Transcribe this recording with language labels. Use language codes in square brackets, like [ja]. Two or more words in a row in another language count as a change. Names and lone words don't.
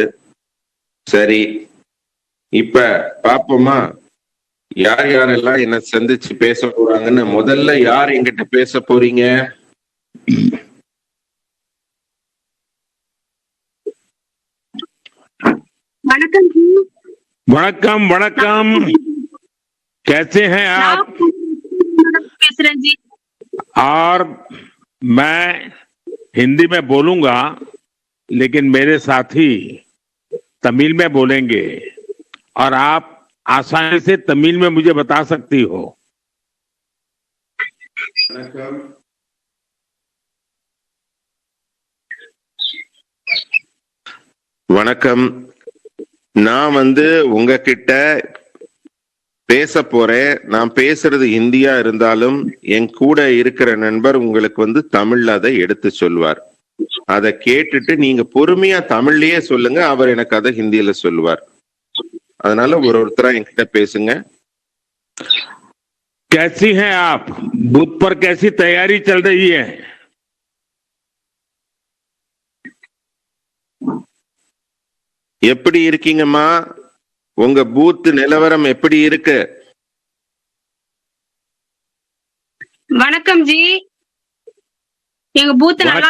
[ta] சரி, இப்ப பாப்போமா யார் யாரெல்லாம் என்ன சந்திச்சு பேச போறாங்கன்னு. முதல்ல யார் என்கிட்ட பேச போறீங்க? வணக்கம். வணக்கம் வணக்கம், [hi] कैसे हैं आप? जी। और मैं हिंदी में बोलूंगा, लेकिन मेरे साथी तमिल में बोलेंगे और आप आसानी से तमिल में मुझे बता सकती हो. [ta] வணக்கம். நான் உங்ககிட்ட பேச போறேன். நான் பேசுறது ஹிந்தியா இருந்தாலும் என் கூட இருக்கிற நண்பர் உங்களுக்கு தமிழ்ல அதை எடுத்து சொல்வார். அதை கேட்டுட்டு நீங்க பொறுமையா தமிழ்லயே சொல்லுங்க, அவர் எனக்கு அதை ஹிந்தியில சொல்லுவார். அதனால ஒருத்தரா என்கிட்ட பேசுங்க. [hi] कैसी हैं आप? बूथ पर कैसी तैयारी चल रही है? [ta] எப்படி இருக்கீங்கம்மா? உங்க பூத் நிலவரம் எப்படி இருக்கு? வணக்கம் ஜி. எங்க பூத் நல்லா